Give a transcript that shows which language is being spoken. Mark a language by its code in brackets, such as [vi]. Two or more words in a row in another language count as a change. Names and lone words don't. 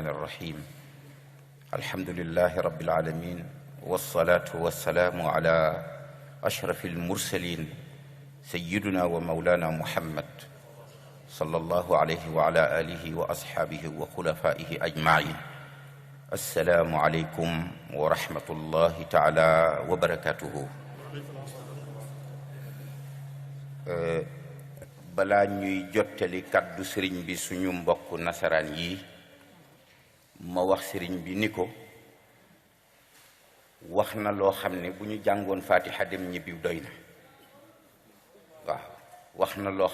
[ar] الرحيم الحمد لله رب العالمين والصلاة والسلام على أشرف المرسلين سيدنا ومولانا محمد صلى الله عليه وعلى آله وأصحابه وخلفائه أجمعين السلام عليكم ورحمة الله تعالى وبركاته. [wo] balaa ñuy jottali kàddu sëriñ bi suñu mbokk nasaraan yi ma wax sëriñ bi ni ko wax na loo xam ne bu ñu jàngoon Fatiha dem ñibbi doy na waaw wax na loo